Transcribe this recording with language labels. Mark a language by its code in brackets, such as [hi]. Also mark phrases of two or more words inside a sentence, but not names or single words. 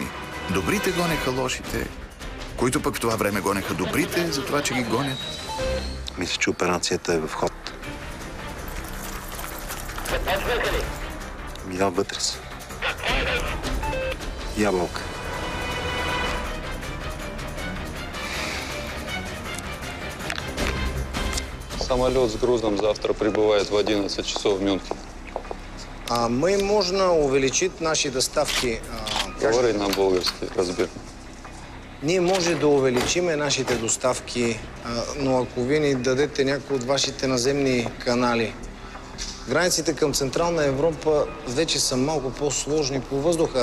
[bg] Добрите гонеха лошите, които пък в това време гонеха добрите, за това, че ги гонят. Мисля, че операцията е в ход. Я вътре си. Ябълка. [ru] Самолет с грузом завтра прибывает в 11 часов в Мюнхен. Мы можно увеличить наши доставки. [bg] Говори на български, разбира. Ние може да увеличиме нашите доставки, но ако вие ни дадете някои от вашите наземни канали. Границите към Централна Европа вече са малко по-сложни по въздуха.